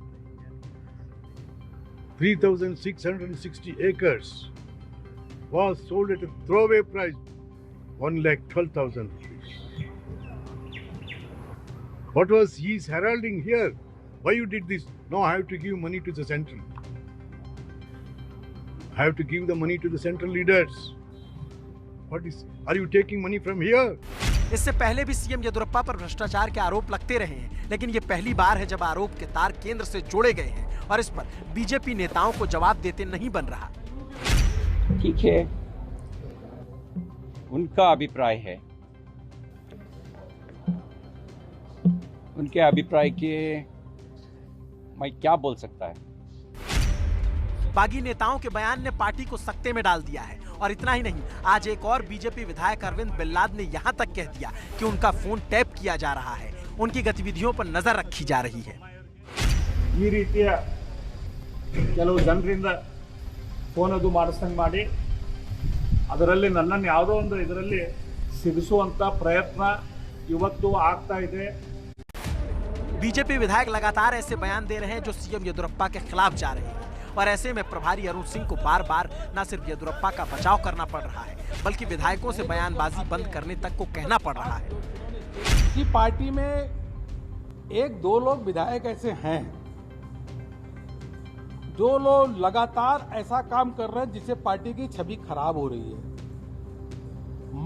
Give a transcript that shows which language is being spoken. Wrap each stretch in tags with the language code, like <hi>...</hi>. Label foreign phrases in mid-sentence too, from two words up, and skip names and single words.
<en>3,660 acres was sold at a throwaway price, 1,12,000 rupees. What was he heralding here? Why you did this? No, I have to give money to the central. I have to give the money to the central leaders. What is? Are you taking money from here?</en> <hi>इससे पहले भी सीएम येदियुरप्पा पर भ्रष्टाचार के आरोप लगते रहे हैं, लेकिन ये पहली बार है जब आरोप के तार केंद्र से जोड़े गए हैं और इस पर बीजेपी नेताओं को जवाब देते नहीं बन रहा। ठीक है, उनका अभिप्राय है, उनके अभिप्राय के मैं क्या बोल सकता है। बागी नेताओं के बयान ने पार्टी को सकते में डाल दिया है और इतना ही नहीं, आज एक और बीजेपी विधायक अरविंद बिल्लाद ने यहां तक कह दिया कि उनका फोन टैप किया जा रहा है, उनकी गतिविधियों पर नजर रखी जा रही है।</hi> <kn>ಈ ರೀತಿಯ ಕೆಲವು ಜನರಿಂದ ಫೋನ್ ಅದು ಮಾಡಿಸ್ದಂಗೆ ಮಾಡಿ ಅದರಲ್ಲಿ ನನ್ನನ್ನು ಯಾವುದೋ ಒಂದು ಇದರಲ್ಲಿ ಸಿಗಿಸುವಂತ ಪ್ರಯತ್ನ ಇವತ್ತು ಆಗ್ತಾ ಇದೆ।</kn> <hi>बीजेपी विधायक लगातार ऐसे बयान दे रहे हैं जो सीएम येदियुरप्पा के खिलाफ जा रहे हैं और ऐसे में प्रभारी अरुण सिंह को बार बार न सिर्फ येदियुरप्पा का बचाव करना पड़ रहा है बल्कि विधायकों से बयानबाजी बंद करने तक को कहना पड़ रहा है कि पार्टी में एक दो लोग विधायक ऐसे हैं जो लोग लगातार ऐसा काम कर रहे हैं जिससे पार्टी की छवि खराब हो रही है।</hi>